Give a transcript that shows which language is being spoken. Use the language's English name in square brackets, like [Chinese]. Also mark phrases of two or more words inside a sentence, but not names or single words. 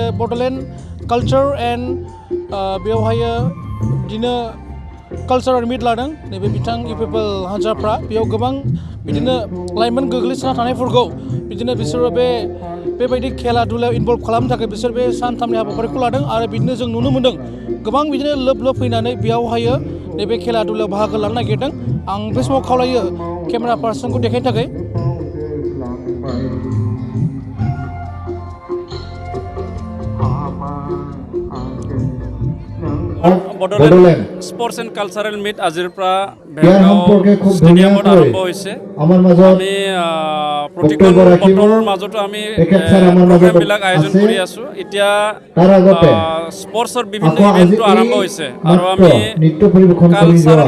[Bodo] बड'लेण्ड कालचार एन्ड बेयावहायो बिदिनो [English] cultural meet [Bodo] लादों नैबे बिथां इउपिपिएल हान्जाफ्रा बेयाव गोबां बिदिनो लाइमोन गोग्लैसोना थानायफोरखौ बिदिनो बिसोरो बेबायदि खेला दुलायाव इनभल्भ खालामनो थाखाय बिसोर बे सानथामनि हाबाफारिखौ लादों आरो बिदिनो जों नुनो मोन्दों गोबां बिदिनो लोब फैनानै बेयावहायो नैबे खेला दुलायाव बाहागो लानो नागिरदों आं बे समाव खावलायो [English] camera personखौ [Bodo] देखायनो थाखाय [Assamese] বডোলেণ্ড স্পৰ্টছ এণ্ড কালচাৰেল মিট আজিৰ পৰা ষ্টেডিয়ামত আৰম্ভ হৈছে আমি প্ৰতিকূল বতৰৰ মাজতো আমি প্ৰগ্ৰেমবিলাক আয়োজন কৰি আছোঁ এতিয়া স্পৰ্টছৰ বিভিন্ন ইভেণ্টটো আৰম্ভ হৈছে আৰু আমি কালচাৰেল